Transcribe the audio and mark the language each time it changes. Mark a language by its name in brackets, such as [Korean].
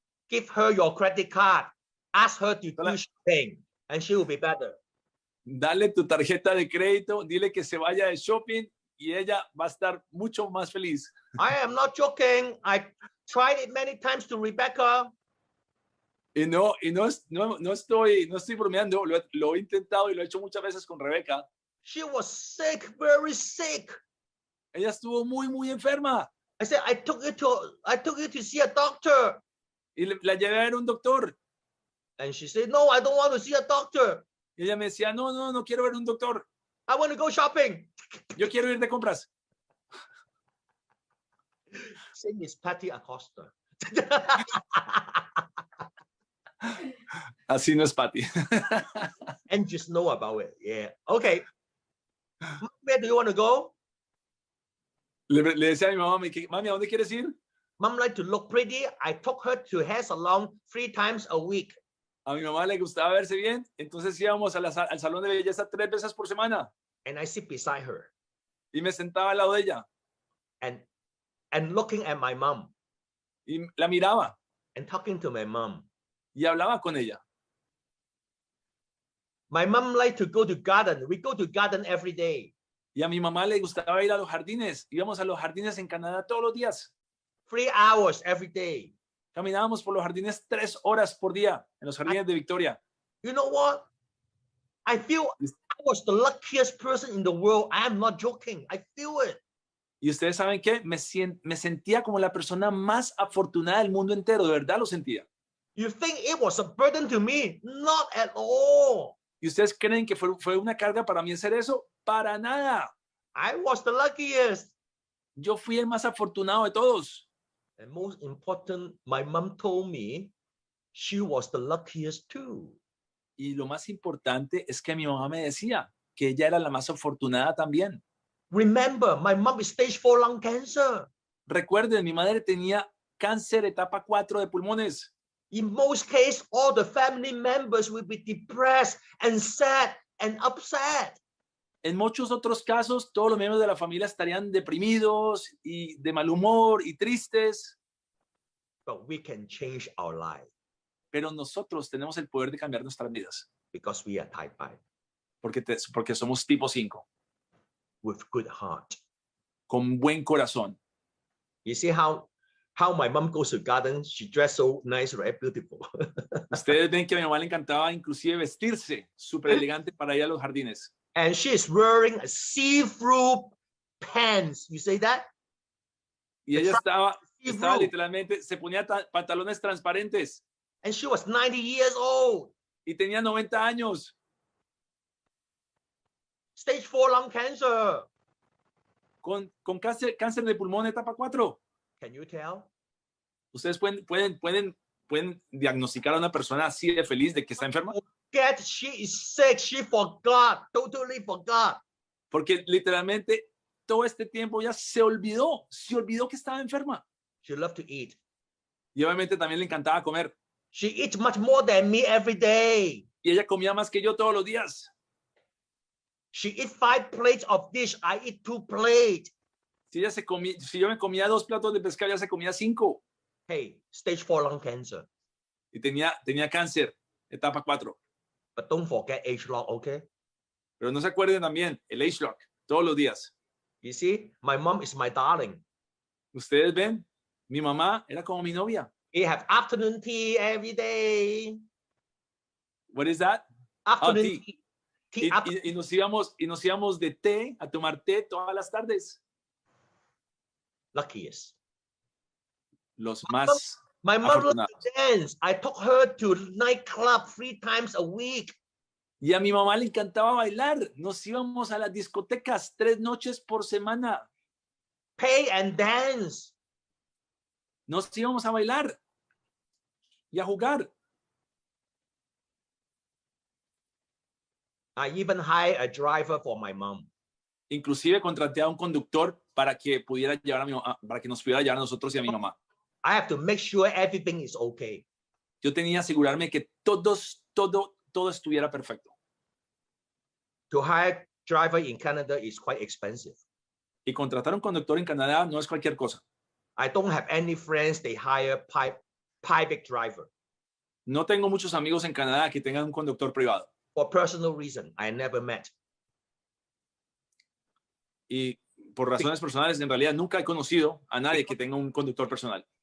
[English] Give her your credit card. Ask her to do shopping, and she will be better. [Spanish] Dale tu tarjeta de crédito, dile que se vaya de shopping y ella va a estar mucho más feliz. [English] I am not joking. I tried it many times to Rebecca. [Spanish] Y no estoy bromeando, lo he intentado y lo he hecho muchas veces con Rebeca. [English] She was sick, very sick. [Spanish] Ella estuvo muy enferma. [English] I said, I took you to see a doctor. [Spanish] Y la llevé a ver un doctor. [English] And she said, no, I don't want to see a doctor. [Spanish] Y ella me decía, no quiero ver un doctor. [English] I want to go shopping. [Spanish] Yo quiero ir de compras. [English] Same is Patty Acosta. [Spanish] Así no es Patty. [English] And just know about it. Yeah. Okay. Where do you want to go? [Spanish] Le decía a mi mamá, mami, ¿a dónde quieres ir? [English] Mom like to look pretty. I took her to hair salon 3 times a week. [Spanish] A mi mamá le gustaba verse bien, entonces íbamos al salón de belleza 3 veces por semana. [English] And I sit beside her. [Spanish] Y me sentaba al lado de ella. [English] And looking at my mom. [Spanish] Y la miraba. [English] And talking to my mom. [Spanish] Y hablaba con ella. [English] My mom like to go to garden. We go to garden every day. [Spanish] Y a mi mamá le gustaba ir a los jardines. Íbamos a los jardines en Canadá todos los días. [English] 3 hours every day. [Spanish] Caminábamos por los jardines 3 horas por día en los jardines de Victoria. [English] You know what? I feel I was the luckiest person in the world. I am not joking. I feel it. [Spanish] Y ustedes saben qué, me sentía como la persona más afortunada del mundo entero. De verdad lo sentía. [English] You think it was a burden to me? Not at all. [Spanish] ¿Y ustedes creen que fue una carga para mí hacer eso? Para nada. [English] I was the luckiest. [Spanish] Yo fui el más afortunado de todos. [English] And most important, my mom told me she was the luckiest too. [Spanish] Y lo más importante es que mi mamá me decía que ella era la más afortunada también. [English] Remember, my mom is stage 4 lung cancer. [Spanish] Recuerden, mi madre tenía cáncer etapa 4 de pulmones. [English] In most cases, all the family members will be depressed and sad and upset. [Spanish] En muchos otros casos, todos los miembros de la familia estarían deprimidos y de mal humor y tristes. [English] But we can change our life. [Spanish] Pero nosotros tenemos el poder de cambiar nuestras vidas. [English] Because we are type 5. [Spanish] Porque somos tipo 5. [English] With good heart. [Spanish] Con buen corazón. [English] You see how my mom goes to garden, she dressed so nice, right? Beautiful. [Spanish] Ustedes ven que a mi mamá le encantaba inclusive vestirse súper elegante para ir a los jardines. [English] And she is wearing a see-through pants. You say that? [Spanish] Y ella estaba literalmente, se ponía pantalones transparentes. [English] And she was 90 years old. [Spanish] Y tenía 90 años. [English] Stage 4 lung cancer. [Spanish] Con cáncer de pulmón etapa 4. [English] Can you tell? [Spanish] Ustedes pueden diagnosticar a una persona así de feliz de que está enferma. [English] She is sick. She forgot. Totally forgot. [Spanish] Porque literalmente todo este tiempo ya se olvidó que estaba enferma. [English] She loved to eat. [Spanish] Y obviamente también le encantaba comer. [English] She eats much more than me every day. [Spanish] Y ella comía más que yo todos los días. [English] She eats 5 plates of dish. I eat 2 plates. [Spanish] Si yo me comía 2 platos de pescado, ella se comía 5. [English] Hey, stage 4 lung cancer. [Spanish] Y tenía cáncer, etapa 4. [English] But don't forget H-Lock, okay? [Spanish] Pero no se acuerden también, el H-Lock, todos los días. [English] You see, my mom is my darling. [Spanish] Ustedes ven, mi mamá era como mi novia. [English] We have afternoon tea every day. What is that? Afternoon tea. Tea [Spanish] Y nos íbamos de té, a tomar té todas las tardes. [English] Luckiest. [Spanish] Los más [English] My mom loved [Spanish] afortunados. [English] to dance. I took her to nightclub 3 times a week. [Spanish] Y a mi mamá le encantaba bailar. Nos íbamos a las discotecas 3 noches por semana. [English] Pay and dance. [Spanish] Nos íbamos a bailar y a jugar. [English] I even hired a driver for my mom. [Spanish] Inclusive contraté a un conductor para que pudiera llevar a mi mamá, para que nos pudiera llevar a nosotros y a mi mamá. [English] I have to make sure everything is okay. [Spanish] Yo tenía que asegurarme que todo estuviera perfecto. [English] To hire driver in Canada is quite expensive. [Spanish] Y contratar a un conductor en Canadá no es cualquier cosa. [English] I don't have any friends they hire private driver. [Spanish] No tengo muchos amigos en Canadá que tengan un conductor privado. [English] For personal reason, I never met. [Spanish] Y por razones personales, en realidad nunca he conocido a nadie que tenga un conductor personal.